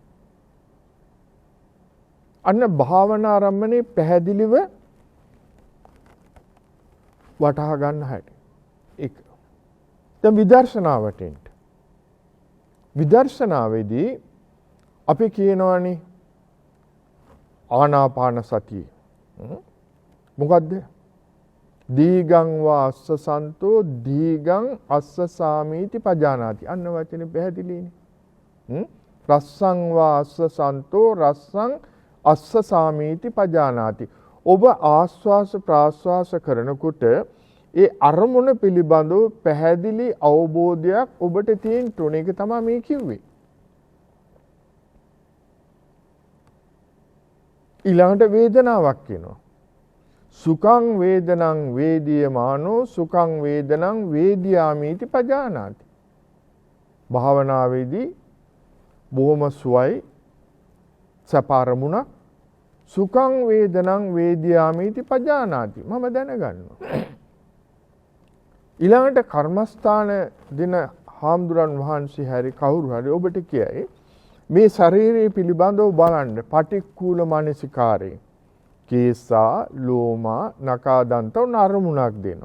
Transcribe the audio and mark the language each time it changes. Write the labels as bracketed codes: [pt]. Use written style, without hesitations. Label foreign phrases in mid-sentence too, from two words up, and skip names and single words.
[si] අන්න භාවනා ආරම්මණය පැහැදිලිව වටහා ගන්න හැටි. ඒක. දැන් විදර්ශනාවට එන්න. විදර්ශනාවේදී අපි කියනවානේ ආනාපාන සතිය. මොකද්ද? [pi] දීගං වා අස්ස සන්තෝ දීගං අස්ස සාමීති පජානාති. [si] අන්න වචනේ පැහැදිලිනේ. [pi] රස්සං වා අස්ස සන්තෝ රස්සං අස්ස සාමීති පජානාති. [si] ඔබ ආස්වාස ප්‍රාස්වාස කරනකොට ඒ අරමුණ පිළිබඳව පැහැදිලි අවබෝධයක් ඔබට තියෙන්න ඕන. ඒක තමයි මේ කිව්වේ. ඊළඟට වේදනාවක් එනවා. [pi] සුඛං වේදනං වේදියමානෝ සුඛං වේදනං වේදියාමීති පජානාති. [si] භාවනාවේදී බොහොම සුවයි සපාරමුණක් [pi] සුඛං වේදනං වේදියාමීති පජානාති. [si] මම දැනගන්නවා. ඊළඟට කර්මස්ථාන දින හාමුදුරන් වහන්සේ හැරි කවුරු හරි ඔබට කියයි මේ ශරීරය පිළිබඳව බලන්න [pi] පටික්කුල මානසිකාරේ කේසා ලෝමා නකාදන්තව [si] නරමුණක් දෙනවා.